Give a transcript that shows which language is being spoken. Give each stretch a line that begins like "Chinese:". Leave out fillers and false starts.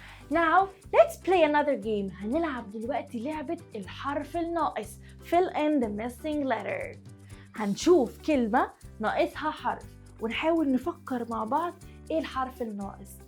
English: Now, let's play another game.
Arabic: هنلعب دلوقتي لعبة الحرف الناقص.
English: Fill in the missing letter.
Arabic: هنشوف كلمة ناقصها حرف ونحاول نفكر مع بعض ايه الحرف الناقص.